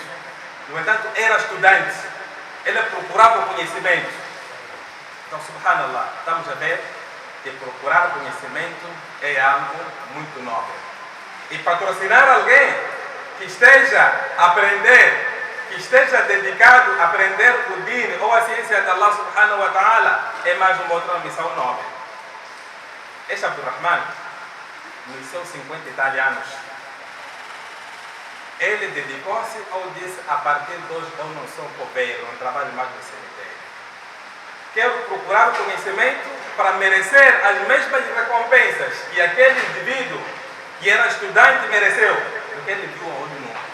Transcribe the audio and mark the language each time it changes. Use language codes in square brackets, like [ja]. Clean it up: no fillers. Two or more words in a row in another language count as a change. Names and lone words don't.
[pt] No entanto, era estudante. Ele procurava o conhecimento. Então, subhanallah, estamos a ver que procurar conhecimento é algo muito nobre. E patrocinar alguém que esteja a aprender, que esteja dedicado a aprender o Deen ou a ciência de Allah [ar] سبحانه وتعالى, [pt] é mais uma outra missão nobre. Este Abdurrahman, nos seus 50 e tal anos, ele dedicou-se ou disse: a partir de hoje eu não sou coveiro, não trabalho mais no cemitério. Quero procurar conhecimento para merecer as mesmas recompensas que aquele indivíduo que era estudante mereceu, porque ele viu a olho nu.